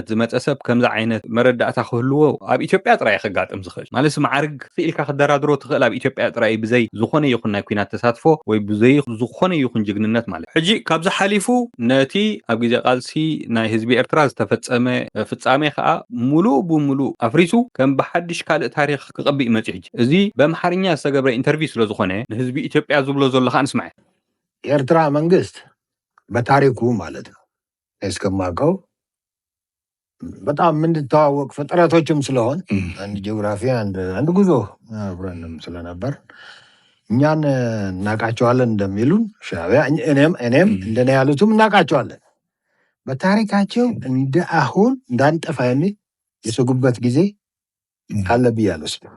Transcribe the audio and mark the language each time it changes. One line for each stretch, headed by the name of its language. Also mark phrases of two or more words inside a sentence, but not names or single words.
Tigrinya: ዝመፀ ሰብ ከምዚ ዓይነት መረዳእታ ክህልዎ ኣብ ኢትዮጵያ ጥራይ ክጋጥም ዝኽእል ማለት ማዕርግ ክኢልካ ክደራድሮ ትኽእል ኣብ ኢትዮጵያ ጥራይ ብዘይ ዝኾነ ይኹን ናይ ኩናት ተሳትፎ ወይ ብዘይ ዝኾነ ይኹን ጅግንነት ማለት ሕጂ ካብዚ ሓሊፉ ነቲ ኣብ ግዜ ቃልሲ ናይ ህዝቢ ኤርትራ ዝተፈጸመ ፍጻሜ ከዓ ሙሉእ ብሙሉእ ኣፍሪሱ ከም ብሓድሽ ካልእ ታሪክ ክቐቢእ መጽ ሕጂ እዚ በአምሓርኛ ዝተገብረ ኢንተርቪው ስለ ዝኾነ ንህዝቢ ኢትዮጵያ ዝብሎ ዘሎ ከዓ ንስማዕ
Amharic: የኤርትራ መንግስት በታሪኩ ማለት ነው እስከማውቀው በጣም የምንተዋወቅ ፍጥረቶችም ስለሆን አንድ ጂኦግራፊ አንድ ጉዞ አብረንም ስለነበር እኛን እናቃቸዋለን እንደሚሉን ሻዕቢያ እኔም እንደኔ ያሉትም እናቃቸዋለን በታሪካቸው እንደ አሁን እንዳንጠፋ የሚል የሰጉበት ጊዜ አለ ብያለሁ።